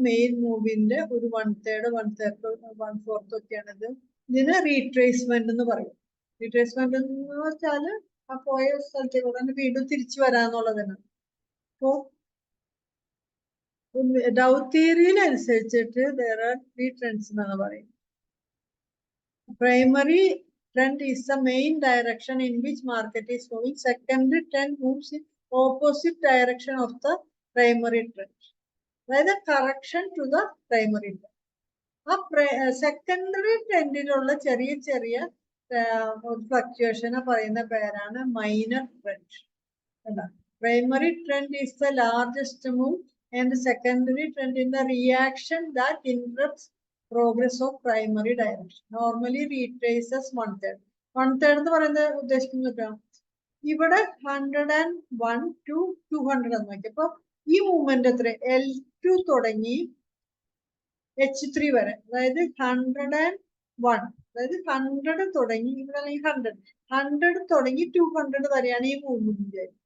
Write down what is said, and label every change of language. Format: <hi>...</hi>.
<ml>Main മൂവിന്റെ ഒരു 1/3 1/4 ഒക്കെയാണ് ഇത്. ഇതിന് റീട്രേസ്മെന്റ് എന്ന് പറയും. റീട്രേസ്മെന്റ് എന്ന് വെച്ചാല് ആ പോയ സ്ഥലത്തേക്ക് തന്നെ വീണ്ടും തിരിച്ചു വരാന്നുള്ളതാണ്. അപ്പോ ഡൗ തിയറിയിൽ അനുസരിച്ചിട്ട്</ml> <en>there are 3 trends</en> <ml>എന്നാണ് പറയുന്നത്.</ml> <en>Primary trend is the main direction in which market is moving. Secondary trend moves in opposite direction of the primary trend.</en> <ml>അതായത്</ml> <en>correction to the primary trend.</en> <ml>ആ സെക്കൻഡറി ട്രെൻഡിലുള്ള ചെറിയ ചെറിയ ഫ്ലക്ച്വേഷനെ പറയുന്ന പേരാണ് minor trend.</ml> <en>Primary trend is the largest move and secondary trend in the reaction that interrupts progress of primary direction. Normally retraces 1/3.</en> <ml>1/3 എന്ന് പറയുന്നത് ഉദ്ദേശിക്കുന്നത് ഇവിടെ 101 to 200 എന്ന് നോക്കി. അപ്പൊ ഈ മൂവ്മെന്റ് എത്ര? L2 തുടങ്ങി H3 വരെ, അതായത് 101, അതായത് 100 തുടങ്ങി ഇവിടെ 100 തുടങ്ങി 200 വരെയാണ് ഈ മൂവ്മെന്റ്.</ml>